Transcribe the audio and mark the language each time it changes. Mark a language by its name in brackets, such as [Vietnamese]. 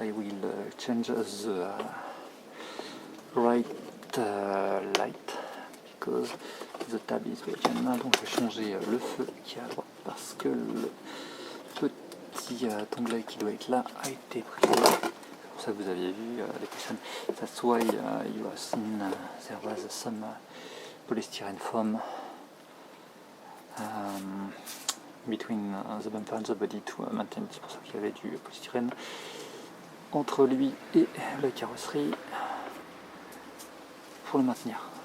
[English] I will change the right light because the tab is broken. [French] Donc je vais changer le feu qui est à droite parce que le petit onglet qui doit être là a été pris. C'est pour ça que vous aviez vu les questions. [English] That's why you have seen there was some polystyrene foam between the bumper and the body to maintain. [French] C'est pour ça qu'il y avait du polystyrène entre lui et la carrosserie pour le maintenir.